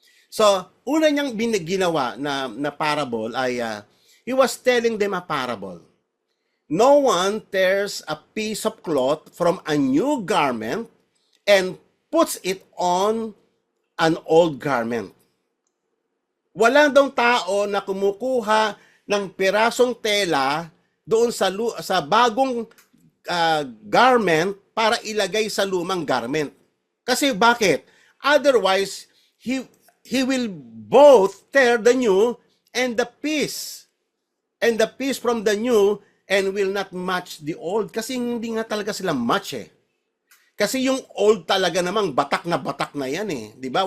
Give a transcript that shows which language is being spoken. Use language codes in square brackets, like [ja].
[tl] So, una niyang ginawa na parable ay [en] he was telling them a parable. No one tears a piece of cloth from a new garment and puts it on an old garment. [tl] Walang daw tao na kumukuha ng pirasong tela doon sa bagong garment para ilagay sa lumang garment. Kasi bakit? [en] Otherwise, he will both tear the new and the piece from the new and will not match the old. [tl] Kasi hindi nga talaga sila match eh. Kasi yung old talaga namang batak na yan eh. 'Di ba?